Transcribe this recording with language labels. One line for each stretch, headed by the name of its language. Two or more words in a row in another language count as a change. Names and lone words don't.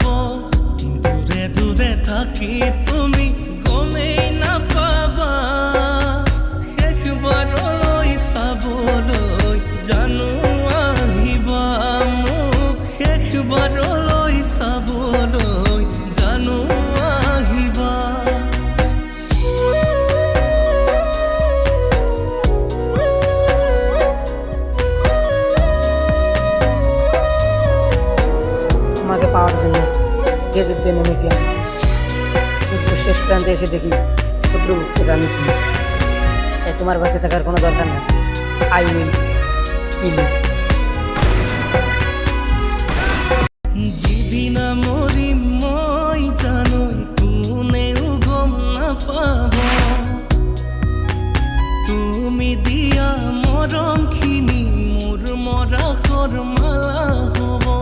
Assamese: দূৰে দূৰে থাকি তুমি গমেই নাপাবা, শেষবাৰলৈ চাবলৈ জানো আহিবা মোক, শেষবাৰলৈ চাবলৈ জানো আহিবা।
Bangla: তোমাকে পাওয়ার জন্য যে যুদ্ধে নেমেছি আমি, যুদ্ধ শেষ প্রান্তে এসে দেখি শত্রুপক্ষের রানী তুমি। তাই তোমার পাশে থাকার কোনো দরকার নেই।
English: I will kill you.
Assamese: যেদিনা মৰিম মই জানই কোনেও গম নাপাব, তুমি দিয়া মৰমখিনি মোৰ মৰাশৰ মালা হ'ব।